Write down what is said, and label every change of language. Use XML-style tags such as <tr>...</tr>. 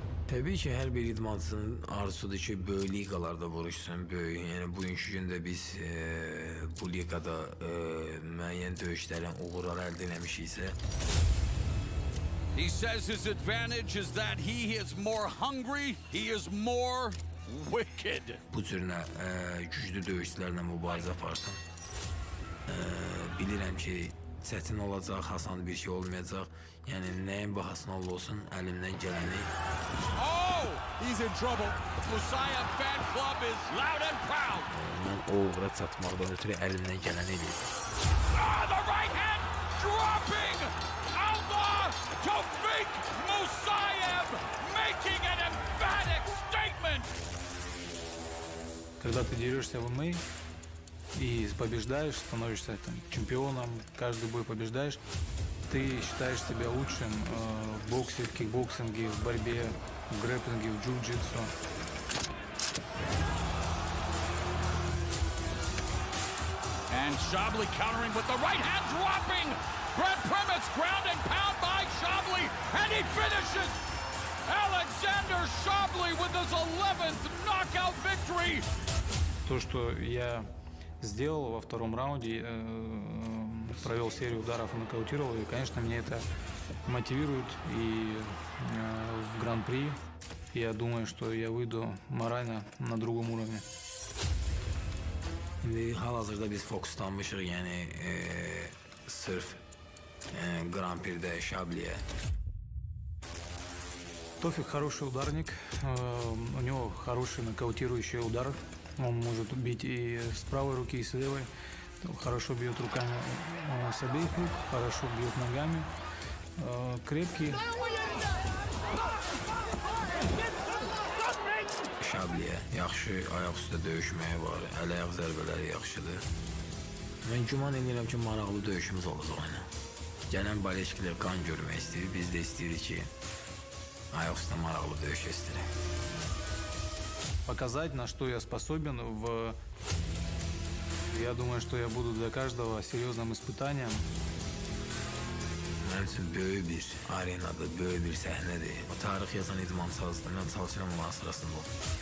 <az>Təbii ki, hər bir idmançının arzusudur ki, böyük liqalarda vuruşsun, böyük. Yəni, bugünkü gündə biz bu liqada müəyyən döyüşlərin uğurları əldə eləmişiksə.</az> <en>He says his advantage is that he is more hungry, he is more wicked.</en> <az>Bu cürünə güclü döyüşçülərlə mübarizə aparsam, bilirəm ki, çətin olacaq, asan bir şey olmayacaq. Yəni, nəyin bahasına olsun, əlimdən gələni.</az> <en>Oh, he's in trouble. Musayev fan club is loud and proud.</en> <az>Mən o uğura çatmaqdan ötürü əlimdən gələni edir.</az> <en>Ah, the right hand dropping. Allah, Tofiq Musayev making an emphatic statement.</en> <ru>Когда ты дерешься в ММА и побеждаешь, становишься там чемпионом, каждый бой побеждаешь, ты считаешь себя лучшим в боксе, в кикбоксинге, в борьбе, в грэпплинге, в джиу-джитсу.</ru> <en>And Shabliy countering with the right hand dropping. Brad Premise ground and pound by Shabliy, and he finishes. Alexandr Shabliy with his 11th knockout victory.</en> <ru>То, что я сделал во втором раунде, провел серию ударов и нокаутировал, и, конечно, меня это мотивирует и в Гран-при. Я думаю, что я выйду морально на другом уровне.</ru> <az>Hal-hazırda biz fokuslanmışıq, yəni sırf Гран-при'də Shabliyə.</az> <ru>Тофик хороший ударник, у него хороший нокаутирующий удар. Он может бить и с правой руки, и с левой. Хорошо бьет руками с обеих рук, хорошо бьет ногами. Крепкий.</ru> <az>Shabliyə yaxşı ayaq üstə döyüşməyi var, əl-ayaq zərbələri yaxşıdır. Mən güman edirəm ki, maraqlı döyüşümüz olacaq ona. Gələn Baleşkilər qan görmək istəyir, biz də istəyirik ki, ayaq üstə maraqlı döyüş istəyirik.</az> <ru>Показать, на что я способен. Я думаю, что я буду для каждого серьезным испытанием.</ru> <az>Mənim üçün böyük bir arenada, böyük bir səhnədir. O tarix yazan idmançazdır, mən çalışıram onların sırasında olsun.</az>